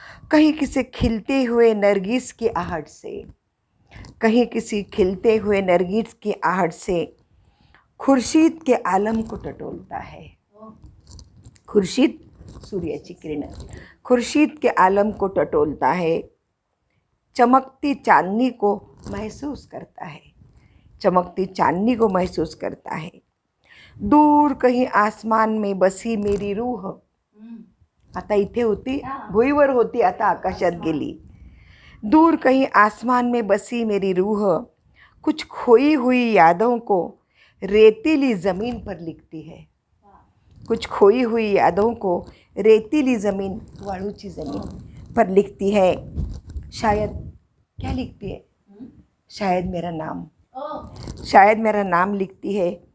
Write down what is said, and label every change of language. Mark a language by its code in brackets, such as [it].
[hi] कहीं किसी खिलते हुए नरगिस की आहट से, कहीं किसी खिलते हुए नरगिस की आहट से खुर्शीद के आलम को टटोलता है. खुर्शीद [mr] सूर्याची किरण [hi] खुर्शीद के आलम को टटोलता है. चमकती चांदनी को महसूस करता है, चमकती चांदनी को महसूस करता है. दूर कहीं आसमान में बसी मेरी रूह, [mr] आता इथे होती भुईवर होती आता आकाशात गेली. [hi] दूर कहीं आसमान में बसी मेरी रूह कुछ खोई हुई यादों को रेतीली ज़मीन पर लिखती है, कुछ खोई हुई यादों को रेतीली ज़मीन [mr] वाळूची [hi] ज़मीन पर लिखती है. शायद क्या लिखती है, शायद मेरा नाम, शायद मेरा नाम लिखती है.